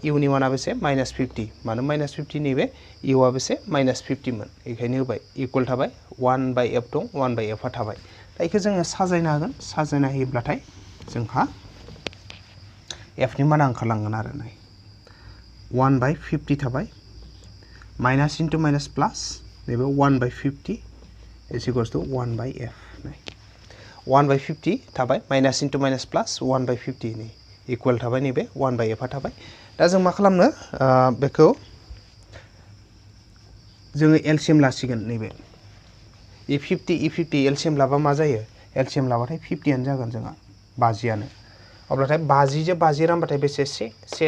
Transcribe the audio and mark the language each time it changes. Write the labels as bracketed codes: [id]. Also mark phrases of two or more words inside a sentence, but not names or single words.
[brx] u नि माना बेसे -50 मानो -50 नैबे u आ बेसे -50 मोन बेखायनो होबाय इक्वल थाबाय 1/f दं 1/f आ थाबाय दा इखो जोङो साजायनो हागोन साजायना होयोब्लाथाय जोंहा f नि माना ओंखारलांगोन आरो नै 1/50 थाबाय [en] minus into minus plus [brx] नैबे 1/50 [en] is equals to [brx] 1/f नै 1/50 थाबाय [en] minus into minus plus [brx] 1/50 नै इक्वल थाबाय नैबे 1/f आ थाबाय दा जों मा खालामनो बेखौ जोङो एलसीएम लासिगोन नैबे e50 एलसीएम लाबा मा जायो एलसीएम लाबाथाय 50 आनो जागोन जोंहा 50 आनो अब्लाथाय 50 जो 50 रानबाथाय बेसे से